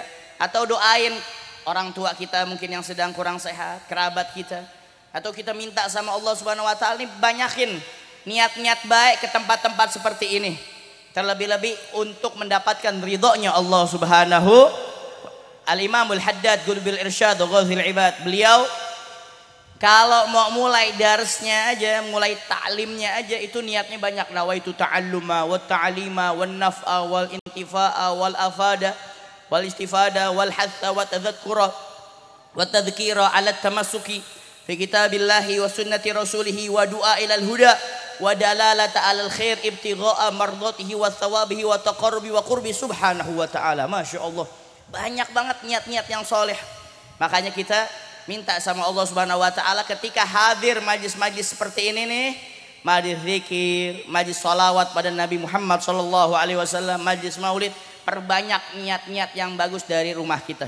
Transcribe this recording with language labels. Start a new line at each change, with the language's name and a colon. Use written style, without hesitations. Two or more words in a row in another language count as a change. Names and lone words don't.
Indonesian: Atau doain orang tua kita mungkin yang sedang kurang sehat, kerabat kita, atau kita minta sama
Arabic: الله سبحانه وتعالى
Indonesian: ini banyakin niat-niat baik ke tempat-tempat seperti ini, terlebih-lebih untuk mendapatkan ridhonya
Arabic: الله سبحانه.
Indonesian: Al-Imamul Haddad Bil Irsyad Ghazil Ibad, beliau kalau mau mulai darsnya aja, mulai ta'limnya aja, itu niatnya banyak.
Arabic: نويت التعلم و التعليم و النفع و الانتفاع و الإفادة و الاستفادة و الحث و التذكر و التذكير على التمسك في كتاب الله و سنة رسوله و الدعاء إلى الهدى و الدلالة على الخير ابتغاء مرضاته و ثوابه و التقرب و القرب سبحانه و تعالى. ما شاء الله,
Indonesian: banyak banget niat-niat yang soleh. Makanya kita minta sama
Arabic: الله سبحانه وتعالى
Indonesian: ketika hadir majlis-majlis seperti ini nih, majlis zikir, majlis salawat pada Nabi Muhammad
Arabic: صلى الله عليه وسلم,
Indonesian: majlis maulid, perbanyak niat-niat yang bagus dari rumah kita.